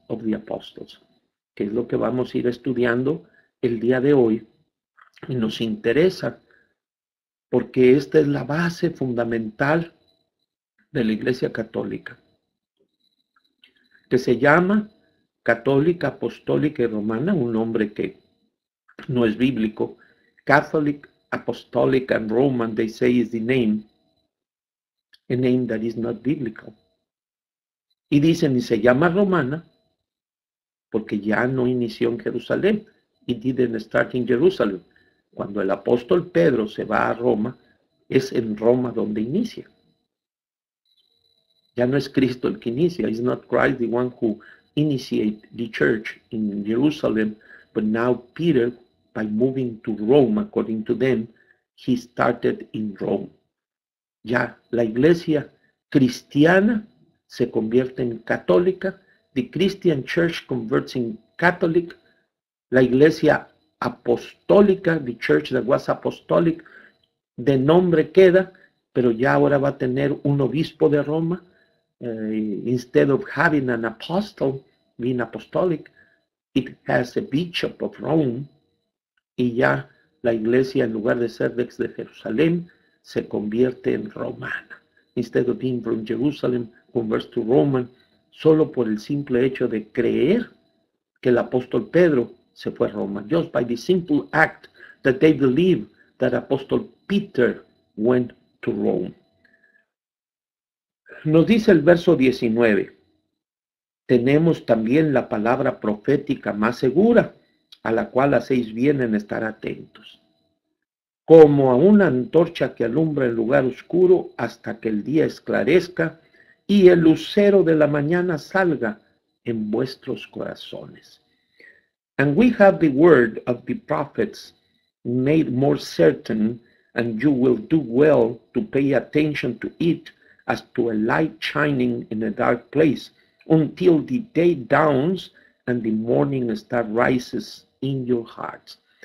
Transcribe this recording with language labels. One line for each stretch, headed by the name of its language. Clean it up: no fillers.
English: of the Apostles,
Spanish: que es lo que vamos a ir estudiando el día de hoy, y nos interesa porque esta es la base fundamental de la Iglesia Católica, que se llama Católica, Apostólica y Romana, un nombre que no es bíblico.
English: Catholic, Apostolic, and Roman, they say, is the name, a name that is not biblical.
Spanish: Y dicen, y se llama Romana, porque ya no inició en Jerusalén.
English: It didn't start in Jerusalem.
Spanish: Cuando el apóstol Pedro se va a Roma, es en Roma donde inicia. Ya no es Cristo el que inicia.
English: It's not Christ the one who initiated the church in Jerusalem, but now Peter, by moving to Rome, according to them, he started in Rome.
Spanish: Ya la iglesia cristiana se convierte en católica.
English: The Christian church converts in Catholic.
Spanish: La iglesia apostólica,
English: the church that was apostolic,
Spanish: de nombre queda, pero ya ahora va a tener un obispo de Roma.
English: Instead of having an apostle, being apostolic, it has a bishop of Rome.
Spanish: Y ya la iglesia, en lugar de ser de Jerusalén, se convierte en romana.
English: Instead of being from Jerusalem, converts to Roman,
Spanish: solo por el simple hecho de creer que el apóstol Pedro se fue a Roma.
English: Just by the simple act that they believe that Apostle Peter went to Rome.
Spanish: Nos dice el verso 19, tenemos también la palabra profética más segura, a la cual hacéis bien en estar atentos, como a una antorcha que alumbra el lugar oscuro hasta que el día esclarezca y el lucero de la mañana salga en vuestros corazones.
English: And we have the word of the prophets made more certain, and you will do well to pay attention to it as to a light shining in a dark place, until the day dawns and the morning star rises in your hearts.